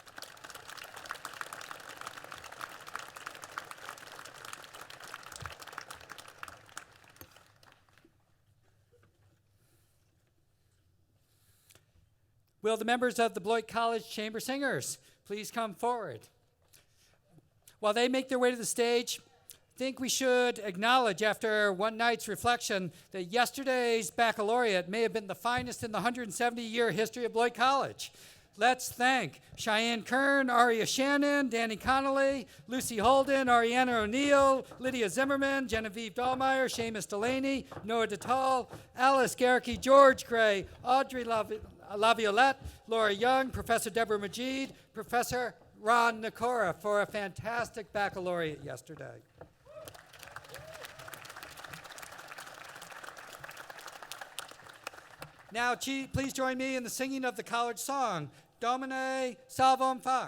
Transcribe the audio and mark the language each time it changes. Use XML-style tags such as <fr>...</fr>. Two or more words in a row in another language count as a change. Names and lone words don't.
<en>Will the members of the Beloit College Chamber Singers please come forward? While they make their way to the stage, I think we should acknowledge, after one night's reflection, that yesterday's baccalaureate may have been the finest in the 170-year history of Beloit College. Let's thank Cheyenne Kern, Aria Shannon, Danny Connolly, Lucy Holden, Ariana O'Neill, Lydia Zimmerman, Genevieve Dahlmeyer, Seamus Delaney, Noah Detal, Alice Garricky, George Gray, Audrey Laviolette, Laura Young, Professor Deborah Majid, Professor Ron Nikora for a fantastic baccalaureate yesterday. Now, please join me in the singing of the college song, Domine Salvam Fac.</en>